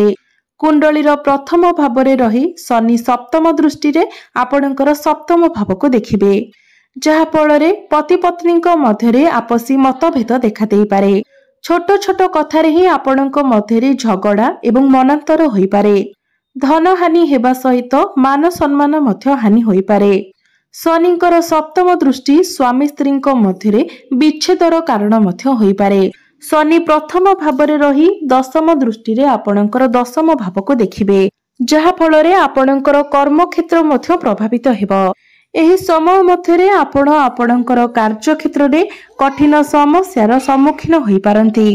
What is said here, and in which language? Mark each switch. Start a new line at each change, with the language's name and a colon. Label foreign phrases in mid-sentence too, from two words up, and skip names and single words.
Odia: କୁଣ୍ଡଳୀର ପ୍ରଥମ ଭାବରେ ରହି ଶନି ସପ୍ତମ ଦୃଷ୍ଟିରେ ଆପଣଙ୍କର ସପ୍ତମ ଭାବକୁ ଦେଖିବେ, ଯାହା ଫଳରେ ପତି ପତ୍ନୀଙ୍କ ମଧ୍ୟରେ ଆପସୀ ମତଭେଦ ଦେଖା ଦେଇ ପାରେ। ଛୋଟ ଛୋଟ କଥାରେ ହିଁ ଆପଣଙ୍କ ମଧ୍ୟରେ ଝଗଡ଼ା ଏବଂ ମନାନ୍ତର ହୋଇ ପାରେ। ଧନ ହାନି ହେବା ସହିତ ମାନ ସମ୍ମାନ ମଧ୍ୟ ହାନି ହୋଇ ପାରେ। ଶନିଙ୍କର ସପ୍ତମ ଦୃଷ୍ଟି ସ୍ୱାମୀ ସ୍ତ୍ରୀଙ୍କ ମଧ୍ୟରେ ବିଚ୍ଛେଦର କାରଣ ମଧ୍ୟ ହୋଇ ପାରେ। ଶନି ପ୍ରଥମ ଭାବରେ ରହି ଦଶମ ଦୃଷ୍ଟିରେ ଆପଣଙ୍କର ଦଶମ ଭାବକୁ ଦେଖିବେ, ଯାହା ଫଳରେ ଆପଣଙ୍କର କର୍ମ କ୍ଷେତ୍ର ମଧ୍ୟ ପ୍ରଭାବିତ ହେବ। ଏହି ସମୟ ମଧ୍ୟରେ ଆପଣ ଆପଣଙ୍କର କାର୍ଯ୍ୟ କ୍ଷେତ୍ରରେ କଠିନ ସମସ୍ୟାର ସମ୍ମୁଖୀନ ହୋଇ ପାରନ୍ତି।